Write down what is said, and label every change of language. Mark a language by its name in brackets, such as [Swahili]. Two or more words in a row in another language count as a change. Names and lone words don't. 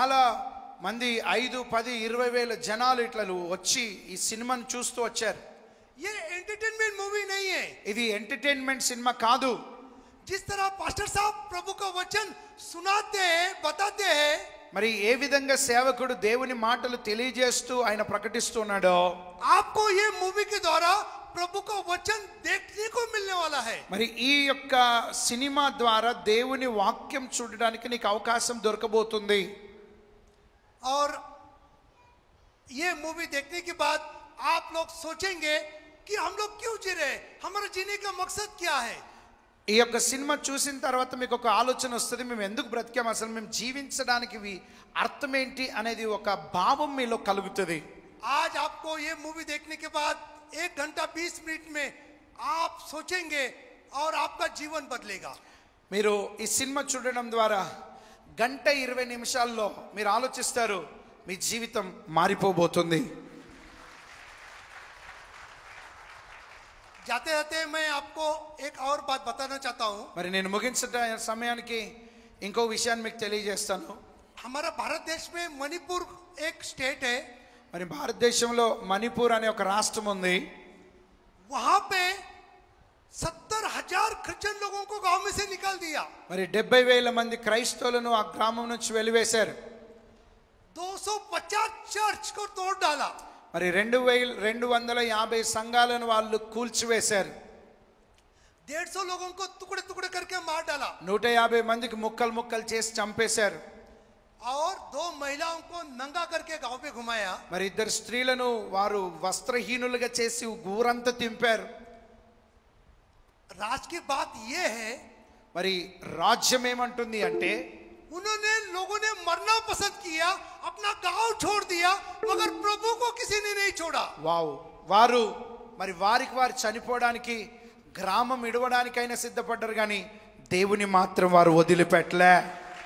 [Telugu] మరి చాలా మంది 5, 10, 20 వేల జనాలు ఇట్లా వచ్చి ఈ సినిమాను చూస్తూ వచ్చారు. [Hindi] ये एंटरटेनमेंट मूवी नहीं है. [Telugu] ఇది ఎంటర్టైన్మెంట్ సినిమా కాదు. [Hindi] जिस तरह पास्टर साहब प्रभु का वचन सुनाते हैं, बताते हैं, [Telugu] మరి ఏ విధంగా సేవకుడు దేవుని మాటలు తెలియజేస్తూ ఆయన ప్రకటిస్తున్నాడో [Hindi] आपको ये मूवी के द्वारा प्रभु का वचन देखने को मिलने वाला है. [Telugu] మరి ఈ యొక్క సినిమా ద్వారా దేవుని వాక్యం చూడడానికి నీకు అవకాశం దొరకబోతుంది. [Hindi] और ये मूवी देखने के बाद आप लोग सोचेंगे कि हम लोग क्यों जी रहे, हमारा जीने का मकसद क्या है. [Telugu] ఈ యొక్క సినిమా చూసిన తర్వాత మీకు ఒక ఆలోచన వస్తుంది, మేము ఎందుకు బ్రతికాం, అసలు మేము జీవించడానికి అర్థం ఏంటి అనేది ఒక భావం మీలో కలుగుతుంది. [Hindi] आज आपको ये मूवी देखने के बाद 1 घंटा 20 मिनट में आप सोचेंगे और आपका जीवन बदलेगा. [Telugu] మీరు ఈ సినిమా చూడడం ద్వారా 1:20 నిమిషాల్లో మీరు ఆలోచిస్తారు, మీ జీవితం మారిపోబోతుంది. [Hindi] जाते जाते मैं आपको एक और बात बताना चाहता हूँ. [Telugu] మరి నేను ముగించే సమయానికి ఇంకో విషయాన్ని మీకు తెలియజేస్తాను. [Hindi] हमारा भारत देश में मणिपुर एक स्टेट है. [Telugu] మరి భారతదేశంలో మణిపూర్ అనే ఒక రాష్ట్రం ఉంది. [Hindi] वहां पे 70,000 क्रिश्चियन लोगों को गांव में से निकाल दिया. [Telugu] మరి 70,000 మంది క్రైస్తవులను ఆ గ్రామం నుంచి వెలివేశారు. [Hindi] 250 चर्च को तोड़ डाला. [Telugu] మరి 250 సంఘాలను వాళ్ళు కూల్చివేశారు. [Hindi] 150 लोगों को टुकड़े टुकड़े करके मार डाला. [Telugu] 150 మందికి ముక్కలు ముక్కలు చేసి చంపేశారు. [Hindi] और 2 महिलाओं को नंगा करके गांव पे घुमाया. [Telugu] మరి 2 స్త్రీలను వారు వస్త్రహీనులుగా చేసి ఊరంతా తింపారు. [Hindi] राज की बात ये है, [Telugu] మరి రాజ్యం ఏమంటుంది అంటే [Hindi] उन्होंने लोगों ने मरना पसंद किया, अपना गांव छोड़ दिया, मगर प्रभु को किसी ने नहीं छोड़ा. [Telugu] వావ్, వారు మరి వారికి వారు చనిపోవడానికి గ్రామం ఇడవడానికైనా సిద్ధపడ్డారు, కానీ దేవుని మాత్రం వారు వదిలిపెట్టలే.